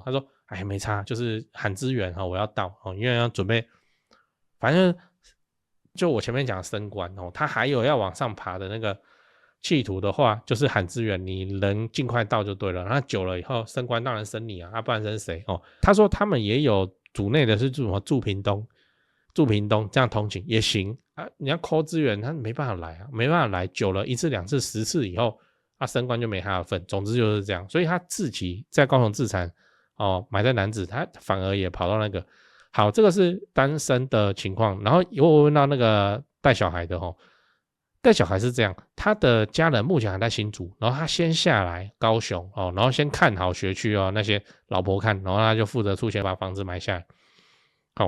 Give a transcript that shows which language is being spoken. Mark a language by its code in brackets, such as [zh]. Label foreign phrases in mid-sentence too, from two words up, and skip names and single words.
[zh] 他說沒差，就是喊資源我要到因為要準備，反正就我前面講升官他還有要往上爬的那個。企圖的話就是喊資源，你人盡快到就對了。那久了以後升官當然升你啊，不然升誰哦？他說他們也有組內的是住屏東這樣通勤也行啊。你要 call 資源，他沒辦法來啊，沒辦法來，久了1次2次10次以後，升官就沒他的份。總之就是這樣，所以他自己在高雄自產買在楠梓，他反而也跑到那個。好，這個是單身的情況。然後我問到那個帶小孩的帶小孩是這樣，他的家人目前還在新竹，然後他先下來高雄然後先看好學區那些老婆看，然後他就負責出錢把房子買下來。